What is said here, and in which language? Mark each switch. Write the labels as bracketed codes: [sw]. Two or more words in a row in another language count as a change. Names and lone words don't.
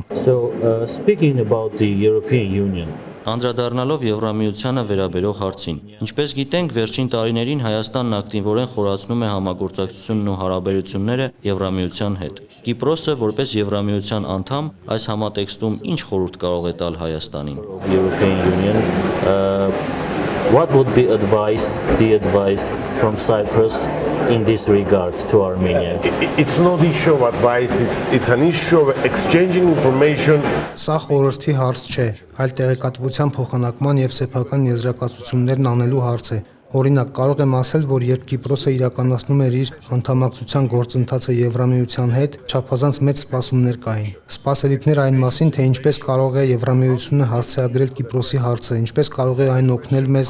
[en] So speaking about the European Union, [hy] Անդրադառնալով Եվրամիությանը վերաբերող հարցին, ինչպես գիտենք, վերջին տարիներին Հայաստանն ակտիվորեն խորացնում է համագործակցությունն ու հարաբերությունները Եվրամիության հետ։ Կիպրոսը, որպես Եվրամիության անդամ, այս համատեքստում ինչ խորհուրդ կարող է տալ Հայաստանին։ [en] European Union, what would be the advice from Cyprus in this regard to Armenia? It's not issue of advice, it's an issue of exchanging information. [hy] Սա խորհրդի հարց չէ, այլ տեղեկատվության փոխանակման եւ սեփական եզրակացություններն անելու հարց է։ Օրինակ, կարող եմ ասել, որ երբ Կիպրոսը իրականացնում էր իր անդամակցության գործընթացը Եվրամիության հետ, չափազանց մեծ սպասումներ կային։ Սպասելիքներ այն մասին, թե ինչպես կարող է Եվրամիությունը հասցեագրել Կիպրոսի հարցը, ինչպես կարող է այն օգնել մեզ